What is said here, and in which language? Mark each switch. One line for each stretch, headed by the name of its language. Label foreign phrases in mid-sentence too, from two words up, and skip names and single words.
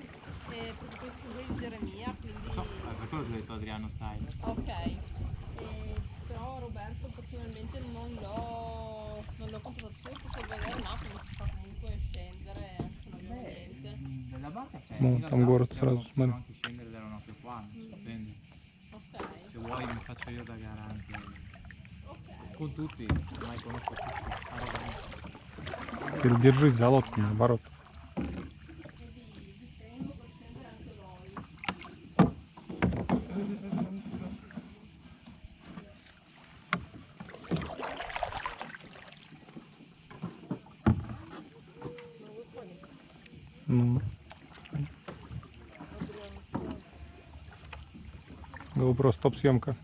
Italian: Perché poi sono di Geremia, quindi... So, per quello ti ho detto Adriano Style. Ok. Però Roberto personalmente non l'ho contattato solo per vedere un attimo, si fa comunque scendere, non abbiamo niente. Nella barca c'è.
Russian: Ну,
Italian: in
Russian: там
Italian: realtà
Russian: город
Italian: possiamo
Russian: сразу, смотри.
Italian: anche scendere dalla nostra qua, dipende. Ok. Se vuoi mi faccio io da gara anche. Ok. Con tutti, ormai conosco tutti. Arroganti.
Russian: Держись за лодку, наоборот.
Italian: Tengo per scendere anche loro.
Russian: Ну. GoPro стоп съемка.